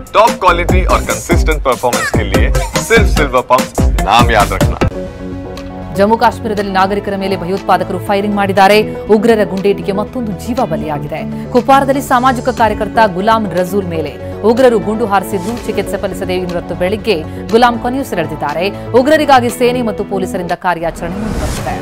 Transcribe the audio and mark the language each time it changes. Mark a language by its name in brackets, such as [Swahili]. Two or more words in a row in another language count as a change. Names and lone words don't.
[English] top quality [Hindi] और [English] consistent performance [Hindi] के लिए सिर्फ सिल्वर पंप नाम याद रखना। [Kannada] ಜಮ್ಮು ಕಾಶ್ಮೀರದಲ್ಲಿ ನಾಗರಿಕರ ಮೇಲೆ ಭಯೋತ್ಪಾದಕರು ಫೈರಿಂಗ್ ಮಾಡಿದ್ದಾರೆ. ಉಗ್ರರ ಗುಂಡೇಟಿಗೆ ಮತ್ತೊಂದು ಜೀವ ಬಲಿಯಾಗಿದೆ. ಕುಪ್ವಾರದಲ್ಲಿ ಸಾಮಾಜಿಕ ಕಾರ್ಯಕರ್ತ ಗುಲಾಂ ರಜೂಲ್ ಮೇಲೆ ಉಗ್ರರು ಗುಂಡು ಹಾರಿಸಿದ್ದು ಚಿಕಿತ್ಸೆ ಫಲಿಸದೆ ಇವತ್ತು ಬೆಳಗ್ಗೆ ಗುಲಾಂ ಕೊನೆಯುಸಿರೆಳೆದಿದ್ದಾರೆ. ಉಗ್ರರಿಗಾಗಿ ಸೇನೆ ಮತ್ತು ಪೊಲೀಸರಿಂದ ಕಾರ್ಯಾಚರಣೆ ಮುಂದುವರೆದಿದೆ.